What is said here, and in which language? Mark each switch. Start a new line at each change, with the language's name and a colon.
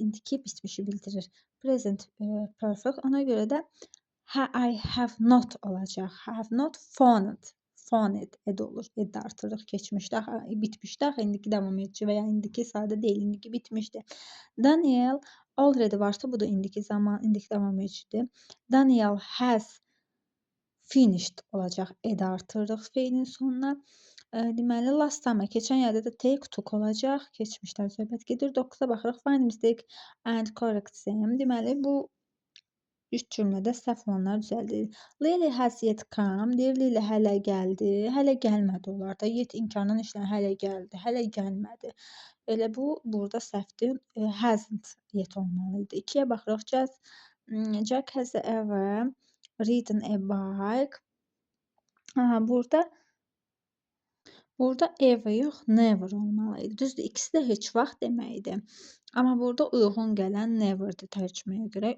Azerbaijani: İndiki bitmişi bildirir.
English: Present perfect.
Azerbaijani: Ona görə də
English: I have not
Azerbaijani: olacaq.
English: Have not found.
Azerbaijani: Found ed olur. Ed artırıq keçmişdə, bitmişdə, indiki davam edici və ya indiki sadə deyil, indiki bitmişdi. Daniel already varsa bu da indiki zaman, indiki davam edicidir.
English: Daniel has finished
Azerbaijani: olacaq. Ed artırıq feilin sonuna. Deməli
English: last summer
Azerbaijani: keçən yayda da
English: take took
Azerbaijani: olacaq. Keçmişdən söhbət gedir. 9-a baxırıq.
English: Find mistake and correct them.
Azerbaijani: Deməli bu 3 cümlədə səhv olanlar düzəldir.
English: Lily has yet come.
Azerbaijani: Deyir Lily hələ gəldi. Hələ gəlmədi onlar da. Yet imkandan işlən hələ gəldi. Hələ gəlmədi. Elə bu burada səhvdir.
English: Hasn't yet
Azerbaijani: olmalıydı. 2-yə baxırıq.
English: Jack has ever ridden a bike.
Azerbaijani: Burada ever yox, never olmalıydı. Düzdür, ikisi də heç vaxt deməkdir. Amma burada uyğun gələn neverdir tərcüməyə görə.